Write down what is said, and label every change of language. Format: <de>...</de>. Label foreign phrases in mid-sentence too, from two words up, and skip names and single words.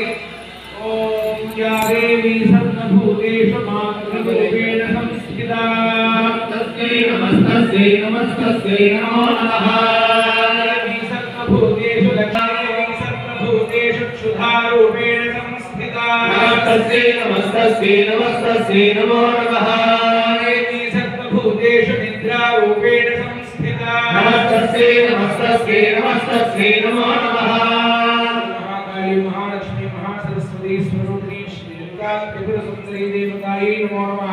<sa>ఓం యా దేవి సర్వభూతేషు మాతృరూపేణ సంస్థితా తస్మై నమస్తస్యై నమస్తస్యై నమో నమః. సర్వభూతేషు లక్ష్మీ సర్వభూతేషు క్షుధారూపేణ సంస్థితా తస్మై నమస్తస్యై నమస్తస్యై నమో నమః. सर्वभूतेषु निद्रारूपेण संस्थिता नमस्तस्यै नमस्तस्यै नमस्तस्यै नमो नमः. महाकाली महालक्ष्मी महासरस्वती स्वरूपिणी श्रीलंका त्रिपुरसुन्दरी देवतायै नमो नमः.</sa>